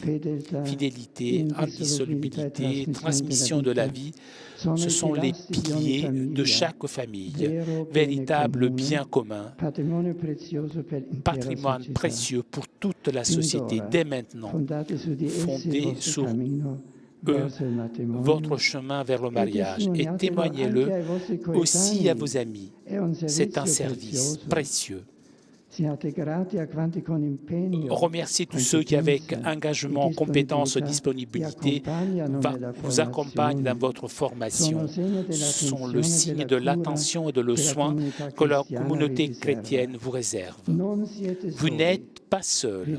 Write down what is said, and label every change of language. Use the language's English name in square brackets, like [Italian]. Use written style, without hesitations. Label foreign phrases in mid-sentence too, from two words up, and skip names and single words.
[French] Fidélité, indissolubilité, transmission de la vie, ce sont les piliers de chaque famille, véritable bien commun, patrimoine précieux pour toute la société dès maintenant, fondé sur eux [Italian] verso il matrimonio. [French] votre chemin vers le mariage et témoignez-le aussi à vos amis. C'est un service précieux. [Italian] Siate grati a quanti con impegno, [French] Remerciez tous ceux qui, avec engagement, compétence, disponibilité, vous accompagnent dans votre formation, sont le signe de l'attention et de le soin que la communauté chrétienne vous réserve. Vous n'êtes pas seul.